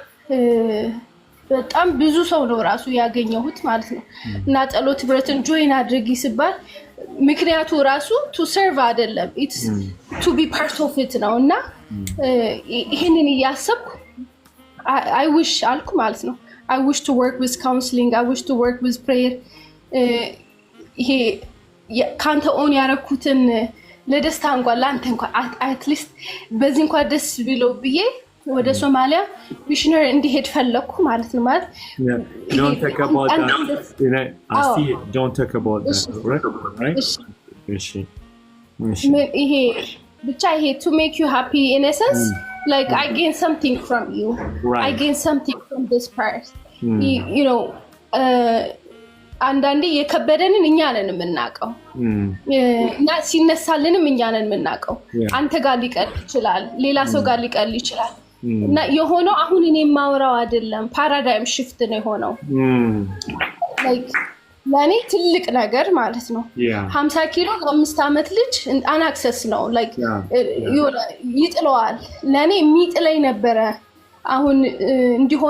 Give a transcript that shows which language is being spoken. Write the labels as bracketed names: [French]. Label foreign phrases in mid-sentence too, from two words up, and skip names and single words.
[Amharic] በጣም ብዙ ሰው ነው ራሱ ያገኘሁት ማለት ነው እና ጸሎት ብረትን ጆይን አድርጊ ሲባል ምክንያቱ ራሱ [English] to serve [Amharic] አይደለም [English] it's to be part of it [Amharic] ነውና ይሄንን ያሰብኩ [English] I wish [Amharic] አልኩ ማለት ነው [English] I wish to work with counseling I wish to work with prayer [Amharic] ይሄ ካንተ ኦን ያረኩትን ለደስታ እንኳን ለአንተ እንኳን አትሊስት በዚህ እንኳን ደስ ቢለው ብዬ ወደ ሶማሊያ ሚሽነሪ እንዲሄድ ፈለኩ ማለት ነው። ማለት [English] don't talk about that. Don't talk about that, right? [Amharic] ይሄ ብቻ ይሄ [English] to make you happy in essence, like I gain something from you, right. I gain something from this part. You know, [Amharic] አንዳንዴ የከበደንን እኛ ነን የምናውቀው እና ሲነሳልንም እኛ ነን የምናውቀው። አንተ ጋር ሊቀል ይችላል፣ ሌላ ሰው ጋር ሊቀል ይችላል። እና የሆነው አሁን እኔ የማወራው አይደለም፣ [English] paradigm shift [Amharic] ነው የሆነው። ላይክ ለኔ ትልቅ ነገር ማለት ነው። 50 ኪሎ ለ5 ዓመት ልጅ አናክሰስ ነው። ላይክ ይጥለዋል። ለኔ የሚጥለኝ ነበረ። አሁን እንዲሆነ